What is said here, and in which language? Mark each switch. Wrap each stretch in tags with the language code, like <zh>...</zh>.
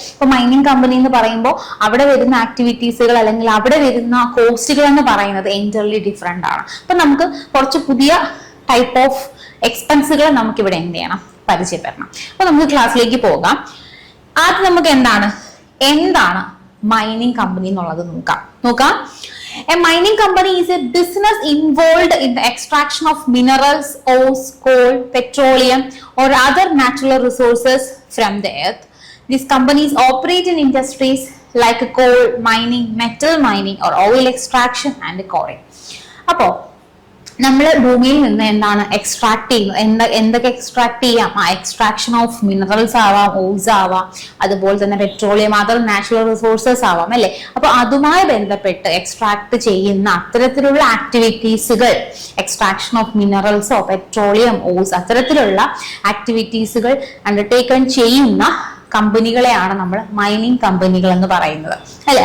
<ml>ഇപ്പൊ mining company എന്ന് പറയുമ്പോൾ അവിടെ വരുന്ന ആക്ടിവിറ്റീസുകൾ അല്ലെങ്കിൽ അവിടെ വരുന്ന കോസ്റ്റുകൾ എന്ന് പറയുന്നത് എൻറ്റയർലി ഡിഫറെന്റ് ആണ്. അപ്പൊ നമുക്ക് കുറച്ച് പുതിയ ടൈപ്പ് ഓഫ് എക്സ്പെൻസുകൾ നമുക്ക് ഇവിടെ എന്ത് ചെയ്യണം, പരിചയപ്പെടണം. അപ്പൊ നമുക്ക് ക്ലാസ്സിലേക്ക് പോകാം. ആദ്യം നമുക്ക് എന്താണ് മൈനിങ് കമ്പനി എന്നുള്ളത് നോക്കാം.</ml> <en>A mining company is a business involved in the extraction of minerals, ores, coal, petroleum, or other natural resources from the earth. These companies operate in industries like coal mining, metal mining, or oil extraction and quarrying.</en> <ml>അപ്പോൾ നമ്മൾ ഭൂമിയിൽ നിന്ന് എന്താണ് extract ചെയ്യുന്നത്, എന്തൊക്കെ extract ചെയ്യാം? Extraction of minerals ആവാം, oils ആവാം, അതുപോലെ തന്നെ പെട്രോളിയം, അതർ നാച്ചുറൽ റിസോഴ്സസ് ആവാം അല്ലെ. അപ്പൊ അതുമായി ബന്ധപ്പെട്ട് എക്സ്ട്രാക്ട് ചെയ്യുന്ന അത്തരത്തിലുള്ള ആക്ടിവിറ്റീസുകൾ, എക്സ്ട്രാക്ഷൻ ഓഫ് മിനറൽസോ പെട്രോളിയം, ഓയിൽസ്, അത്തരത്തിലുള്ള ആക്ടിവിറ്റീസുകൾ അണ്ടർടേക്കൺ ചെയ്യുന്ന കമ്പനികളെയാണ് നമ്മൾ മൈനിങ് കമ്പനികൾ എന്ന് പറയുന്നത് അല്ലെ.</ml>